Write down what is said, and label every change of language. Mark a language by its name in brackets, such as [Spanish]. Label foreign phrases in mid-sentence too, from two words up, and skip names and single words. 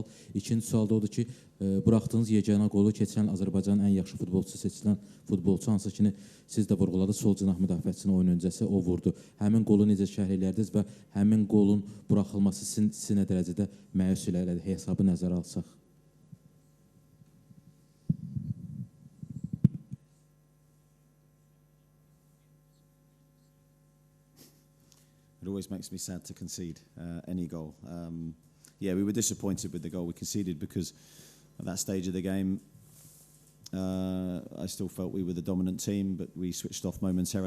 [Azerbaijani] İkinci sual da odur ki, buraxdığınız yeganə qolu keçən Azərbaycanın ən yaxşı futbolçusu seçilən futbolçu hansı ki, siz də vurğuladı, sol cinah müdafiəçisinin oyun öncəsi o vurdu. Həmin qolu necə şərh elədiniz və həmin qolun buraxılması sizi nə dərəcədə məyus elədi, hesabı nəzərə alsaq? [English] It always makes me sad to concede any goal. Yeah, we were disappointed with the goal we conceded because at that stage of the game, I still felt we were the dominant team, but we switched off momentarily.